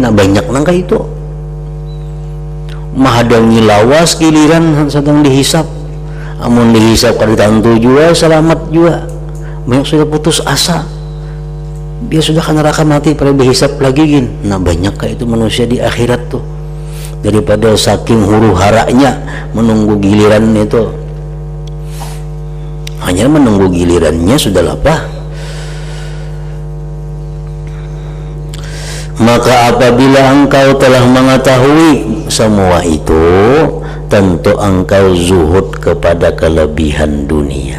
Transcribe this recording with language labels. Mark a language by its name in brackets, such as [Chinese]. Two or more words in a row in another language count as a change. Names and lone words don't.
[Banjar] Nah banyak nangka itu mahadangi lawas giliran sedang dihisap, amun dihisap kada tantu juga selamat juga. Banyak sudah putus asa, dia sudah ke neraka mati pada dihisap lagi gin. Nah banyak kayak itu manusia di akhirat tuh, daripada saking huru haranya menunggu giliran itu, hanya menunggu gilirannya sudah lapah. [Indonesian] Maka apabila engkau telah mengetahui semua itu, tentu engkau zuhud kepada kelebihan dunia.